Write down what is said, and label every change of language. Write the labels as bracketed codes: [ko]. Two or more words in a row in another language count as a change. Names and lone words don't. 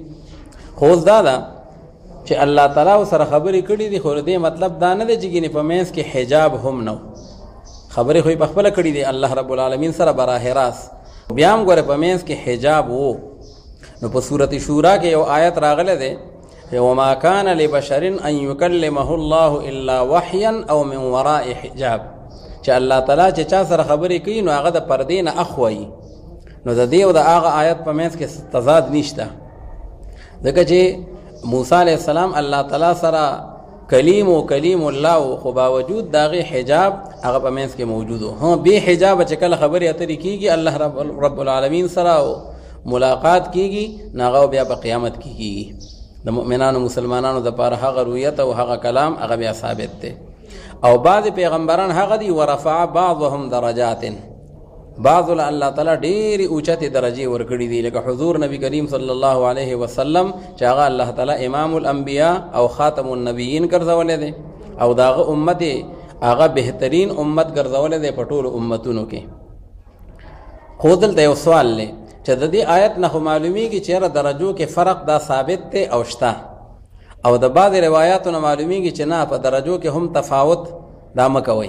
[ps] خو اوس دا ده چې الله تعالی سره خبرې کړي دي، خو دې مطلب دا نه دی چې ګینې په منځ کې حجاب هم نه خبرې خو یې په خپله کړي دي [ar] الله رب العالمین [ps] سره براه راست. بیا هم ګوره په منځ کې حجاب و. نو په سورت شورا کې یو آیت راغلی دی [ar] وما كان لبشر ان يكلمه الله الا وحيا او من وراء حجاب، [ps] چې الله تعالی چې چا سره خبرې کوي نو هغه د پردې نه اخوي. نو د دې او د هغه آیت په منځ کې تضاد نشته، ځکه چې موسی [ar] علیه السلام [ps] الله تعالی سره [ar] کلیم الله، [ps] خو باوجود داغه حجاب هغه په منځ کې موجود و. ها به حجاب چې کله خبرې اترې کیږي [ar] الله رب العالمین [ps] سره ملاقات کیږي ناغه بیا په قیامت کیږي. د مؤمنانو مسلمانانو د پاره هغه رؤیت او هغه کلام هغه بیا ثابت دی. او بعض پیغمبران هغه دي [ar] ورفع بعضهم درجات، [ps] بعض الله تعالی ډېرې اوچتې درجې ورکړي دي، لکه حضور نبی کریم [ar] صلی الله علیه وسلم [ps] چې هغه الله تعالی [ar] امام الانبیاء [ps] او [ar] خاتم النبیین [ps] ګرځولی دی، او داغه امت هغه بهترین امت ګرځولی دی په ټولو امتونو کې. خو دلته یو سوال دی چې د دې آیت نه خو معلومیږي چې یاره درجو کې فرق دا ثابت دی او شته، او د بعض روایاتو نه معلومیږي چې نه په درجو کې هم تفاوت دا مه کوئ.